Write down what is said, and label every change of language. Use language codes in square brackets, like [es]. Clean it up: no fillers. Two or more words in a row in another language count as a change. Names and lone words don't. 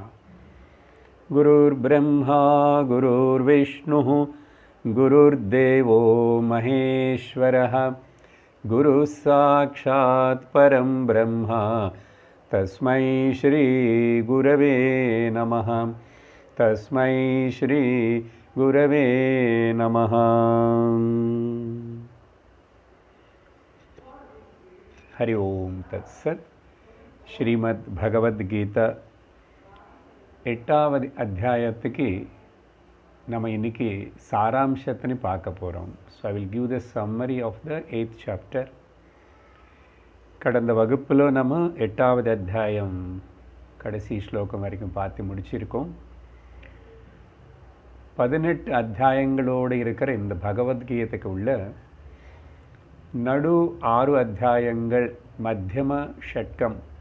[sa] गुरुर्ब्रह्मा गुरुर्विष्णुः गुरुर्देवो महेश्वरः गुरुः साक्षात् परं ब्रह्म तस्मै श्री गुरवे नमः। तस्मै श्री गुरवे नमः। हरि ओम तत्सत्। [ta] श्रीमद् भगवद्गीता 8வது அத்தியாயத்துக்கு நம்ம இன்னைக்கு சாராம்சத்தை பார்க்க போகிறோம். [en] So I will give the summary of the 8th chapter. [ta] கடந்த வகுப்பில் நம்ம 8வது அத்தியாயம் கடைசி ஸ்லோகம் வரைக்கும் பார்த்து முடிச்சிருக்கோம். 18 அத்தியாயங்களோடு இருக்கிற இந்த பகவத்கீதைக்கு உள்ள நடு 6 அத்தியாயங்கள் மத்தியம ஷட்கம்.